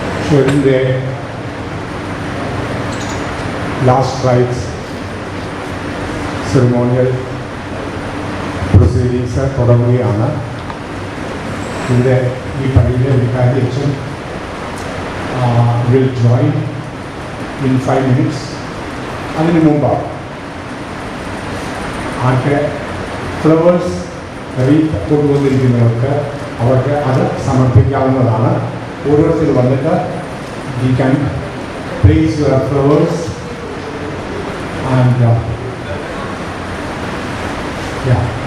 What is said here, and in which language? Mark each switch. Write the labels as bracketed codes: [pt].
[en] During the last rites ceremonial proceedings [ml] തുടങ്ങുകയാണ്. ഇവിടെ ഈ പള്ളിയിലെ വികാരി അച്ഛൻ [en] will join in 5 minutes. [ml] അതിന് മുമ്പ് ആർക്ക് ഫ്ലവേഴ്സ് റീത്ത് കൊണ്ടുവന്നിരിക്കുന്നവർക്ക് അവർക്ക് അത് സമർപ്പിക്കാവുന്നതാണ്. ഓരോരുത്തർ വന്നിട്ട് [en] you can place your flowers and yeah.